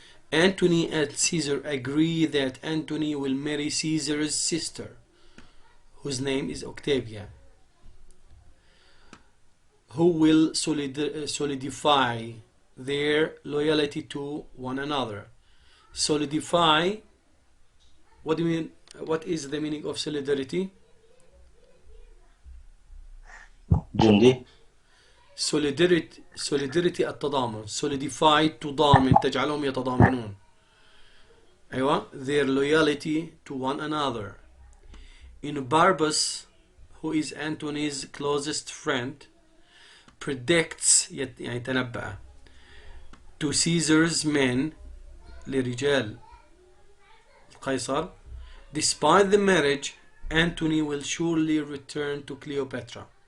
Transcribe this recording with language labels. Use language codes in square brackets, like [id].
[en] Antony and Caesar agree that Antony will marry Caesar's sister, whose name is Octavia, who will solidify their loyalty to one another. Solidify, what do you mean? What is the meaning of solidarity? [ar] جندي. solidarity التضامن. solidify تضامن, تجعلهم يتضامنون. [en] أيوة, their loyalty to one another. In Barbus, who is Antony's closest friend, predicts [ar] يعني تنبأ [en] to Caesar's men [ar] لرجال القيصر, [en] despite the marriage, Antony will surely return to Cleopatra.